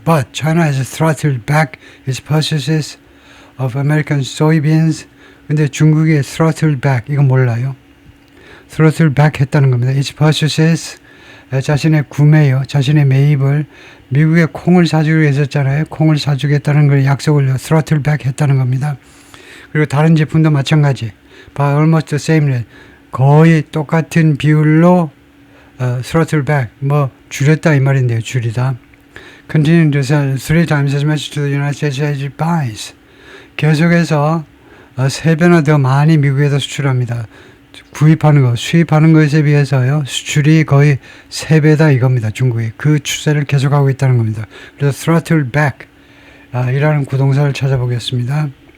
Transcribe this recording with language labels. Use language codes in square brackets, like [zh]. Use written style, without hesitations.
[en] But China has throttled back its purchases of American soybeans. [ko] 근데 중국이 throttled back 이거 몰라요? throttle back 했다는 겁니다. [en] Its purchases [ko] 자신의 구매요, 자신의 매입을 미국에 콩을 사주기로 했었잖아요. 콩을 사주겠다는 걸 약속을 throttle back 했다는 겁니다. 그리고 다른 제품도 마찬가지. [en] by almost the same rate. [ko] 거의 똑같은 비율로 throttle back, 뭐 줄였다 이 말인데요. 줄이다. [en] Continue to sell 3 times as much to the United States as it buys. [ko] 계속해서 3배나 더 많이 미국에다 수출합니다. 구입하는 거, 수입하는 것에 비해서요, 수출이 거의 3배다 이겁니다. 중국이. 그 추세를 계속하고 있다는 겁니다. 그래서 throttle back 이라는 구동사를 찾아보겠습니다.